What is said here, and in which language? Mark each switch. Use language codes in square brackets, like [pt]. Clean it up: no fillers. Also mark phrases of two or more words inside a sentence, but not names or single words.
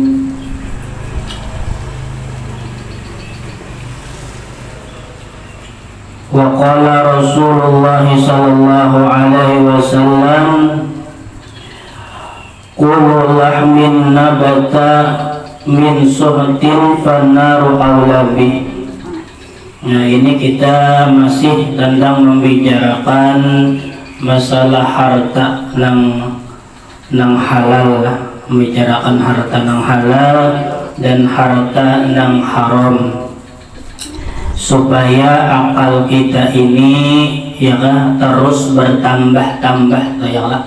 [ar] وقال رسول الله صلى الله عليه وسلم كل لحم نبت من سحت فالنار أولى به. [bjn] Nah, ini kita masih tentang membicarakan masalah harta nang halal, membicarakan harta nang halal dan harta nang haram, supaya akal kita ini ya kan terus bertambah-tambah ya kan.